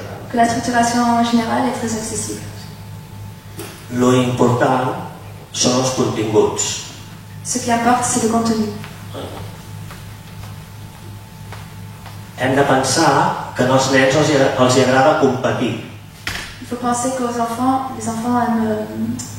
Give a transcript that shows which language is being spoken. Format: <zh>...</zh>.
<fr>que la structuration en général est très accessible.</fr> <ca>Lo important són els continguts.</ca> <fr>Ce qui importe, c'est le contenu.</fr> <ca>Hem de pensar que als nens els agrada competir.</ca> <fr>Il faut penser qu'aux enfants, les enfants aiment</fr>